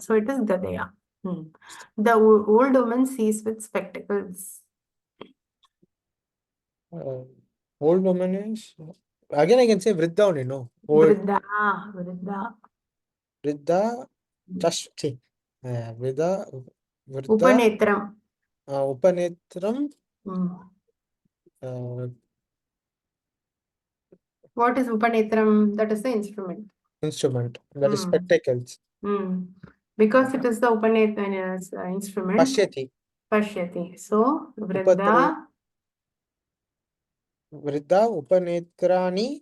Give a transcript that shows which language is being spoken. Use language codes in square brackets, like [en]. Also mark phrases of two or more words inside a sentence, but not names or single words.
[en] So it is Gadaya. The old woman sees with spectacles. Old woman is. Again, I can say Vriddha only, no? Vriddha. Vriddha. Just see. Vriddha. Upanetram. Upanetram. uh, What is Upanetram? That is the instrument. instrument, that is Hmm. spectacles. Because it is the Upanetram instrument. Pashyati. Pashyati. So, Upatre- Vriddha. [sa] Vriddha upanetrani.